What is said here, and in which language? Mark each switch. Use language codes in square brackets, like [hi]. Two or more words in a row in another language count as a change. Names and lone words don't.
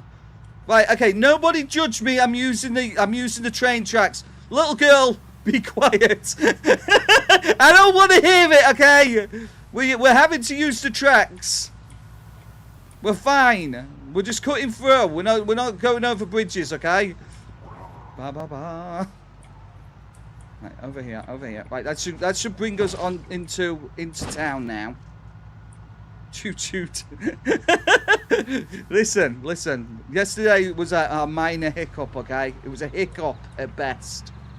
[en] Right, okay, nobody judge me. I'm using the train tracks. Little girl, be quiet. I don't want to hear it, okay? We're having to use the tracks. We're fine. We're just cutting through. We're not going over bridges, okay? Ba ba ba. Right, over here, over here. Right, that should bring us on into town now. Toot toot. Listen. Yesterday was a minor hiccup, okay? It was a hiccup at best.